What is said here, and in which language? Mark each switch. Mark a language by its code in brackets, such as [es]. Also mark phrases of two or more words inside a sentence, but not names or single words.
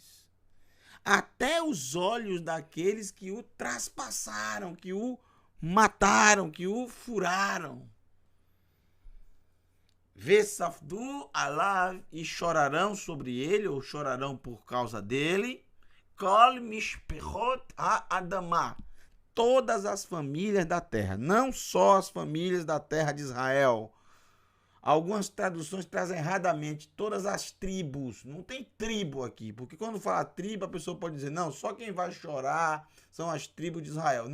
[pt] Até os olhos daqueles que o traspassaram, que o mataram, que o furaram. [he] וספדו עליו, [pt] e chorarão sobre ele, ou chorarão por causa dele. [he] כל משפחות האדמה, [pt] todas as famílias da terra, não só as famílias da terra de Israel. Algumas traduções trazem erradamente todas as tribos. Não tem tribo aqui, porque quando fala tribo, a pessoa pode dizer, não, só quem vai chorar são as tribos de Israel.